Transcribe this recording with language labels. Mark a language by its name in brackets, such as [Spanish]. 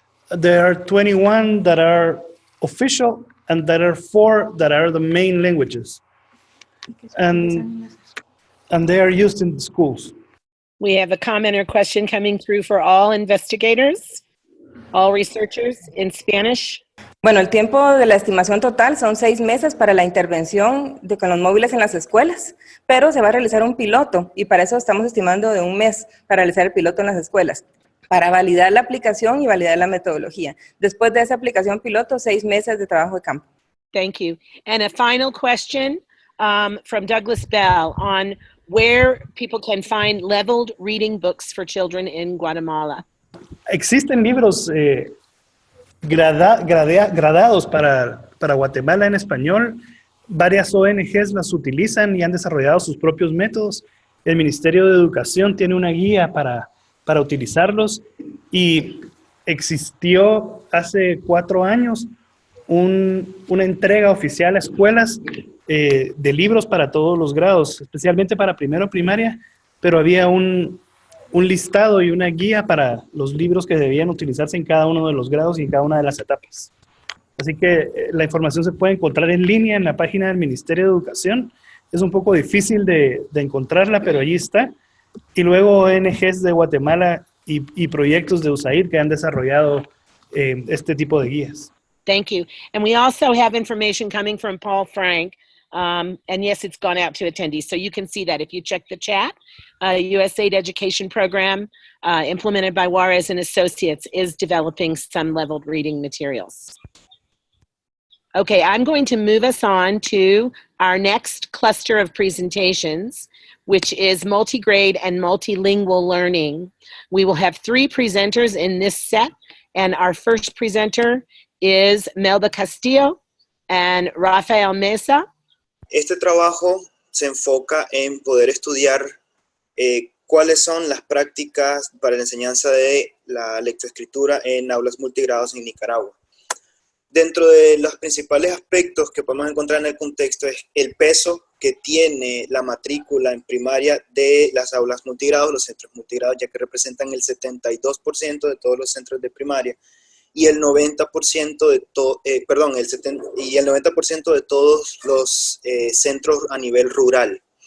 [English] There are 21 that are official, and there are 4 that are the main languages. And they are used in the schools. We have a comment or question coming through for all investigators, all researchers in Spanish. [Spanish] Bueno, el tiempo de la estimación total son 6 meses para la intervención con los móviles en las escuelas, pero se va a realizar un piloto y para eso estamos estimando de 1 mes para realizar el piloto en las escuelas, para validar la aplicación y validar la metodología. Después de esa aplicación piloto, 6 meses de trabajo de campo. [English] Thank you. And a final question from Douglas Bell on where people can find leveled reading books for children in Guatemala. [Spanish] Existen libros gradados para Guatemala en español. Varias ONGs las utilizan y han desarrollado sus propios métodos. El Ministerio de Educación tiene una guía para utilizarlos y existió hace 4 años una entrega oficial a escuelas de libros para todos los grados, especialmente para primero primaria, pero había un listado y una guía para los libros que debían utilizarse en cada uno de los grados y en cada una de las etapas. Así que la información se puede encontrar en línea en la página del Ministerio de Educación. Es un poco difícil de encontrarla, pero allí está. Y luego ONGs de Guatemala y proyectos de USAID que han desarrollado este tipo de guías. [English] Thank you. And we also have information coming from Paul Frank. And yes, it's gone out to attendees. So you can see that if you check the chat. USAID education program implemented by Juarez and Associates is developing some leveled reading materials. Okay, I'm going to move us on to our next cluster of presentations, which is multigrade and multilingual learning. We will have 3 presenters in this set, and our first presenter is Melba Castillo and Rafael Mesa. [Spanish] Este trabajo se enfoca en poder estudiar cuáles son las prácticas para la enseñanza de la lectoescritura en aulas multigrados en Nicaragua. Dentro de los principales aspectos que podemos encontrar en el contexto es el peso que tiene la matrícula en primaria de las aulas multigrados, los centros multigrados, ya que representan el 72% de todos los centros de primaria y el 90% de todos los centros a nivel rural.